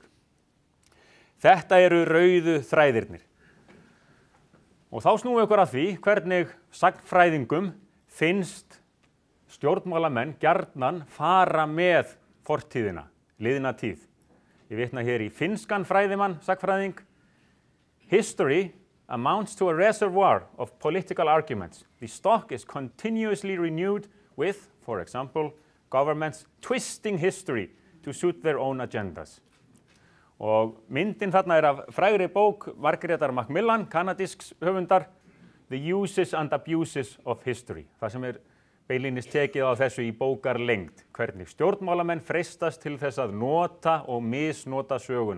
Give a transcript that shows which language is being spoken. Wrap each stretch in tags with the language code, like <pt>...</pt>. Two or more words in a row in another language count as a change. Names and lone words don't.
<is>Þetta eru rauðu þræðirnir. Og þá snúum við okkur að því hvernig sagnfræðingum finnst stjórnmálamenn gjarnan fara með fortíðina, liðna tíð. Ég vitna hér í finnskan fræðimann, sagnfræðing.</is> <en>History amounts to a reservoir of political arguments. The stock is continuously renewed with, for example, governments twisting history to suit their own agendas.</en> <is>Og myndin þarna af frægri bók Margaretar Macmillan, kanadísks höfundar, The Uses and Abuses of History. Það sem beinlínis tekið á þessu í bókarlengd, hvernig stjórnmálamenn freistast til þess að nota og misnota söguna.</is>